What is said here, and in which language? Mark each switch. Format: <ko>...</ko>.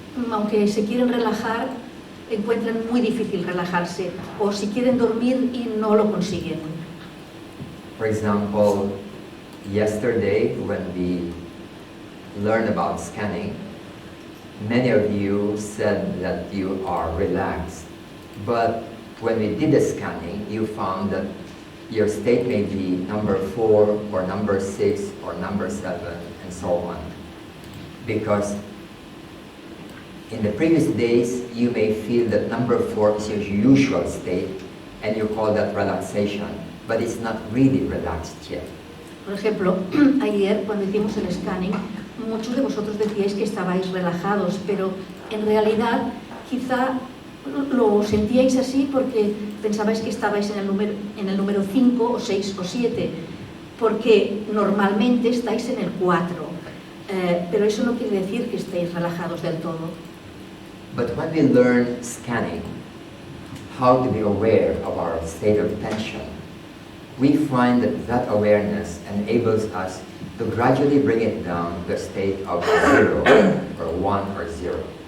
<es>Aunque se quieren relajar, encuentran muy difícil relajarse, o si quieren dormir y no lo consiguen.</es> <en>For example, yesterday when we learned about scanning, many of you said that you are relaxed, but when we did the scanning, you found that your state may be number 4 or number 6 or number 7 and so on. Because in the previous days, you may feel that number 4 is your usual state and you call that relaxation, but it's not really relaxed yet.</en> <es>Por ejemplo, ayer cuando hicimos el scanning, muchos de vosotros decíais que estabais relajados, pero en realidad quizá lo sentíais así porque pensabais que estabais en el número 5 o 6 o 7, porque normalmente estáis en el 4, pero eso no quiere decir que estéis relajados del todo.</es> <en>But when we learn scanning, how to be aware of our state of tension, we find that that awareness enables us to gradually bring it down to a state of 0 or 1 or 0.</en>